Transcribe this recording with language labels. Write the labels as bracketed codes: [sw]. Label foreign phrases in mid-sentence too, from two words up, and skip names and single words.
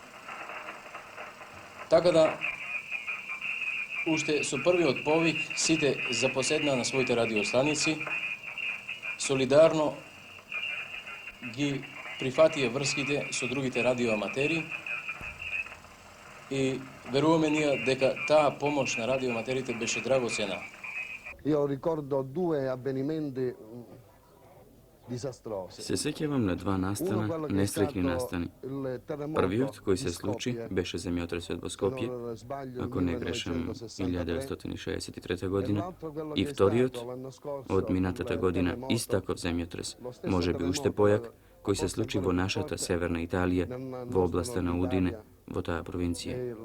[mk] Така да, уште со првиот повик, сите запоседнаа на своите радиостаници, солидарно ги прифатија врските со другите радиоаматери и веруваме ние дека таа помош на радиоаматерите беше драгоцена. [it] Io ricordo due avvenimenti disastrosi. [mk] Се сеќавам на два настана, несреќни настани. Првиот кој се случи беше земјотресот во Скопје, ако не грешам 1963 година, и вториот од минатата година ист таков земјотрес, можеби уште појак, кој се случи во нашата северна Италија, во областа на Удине, во таа провинција.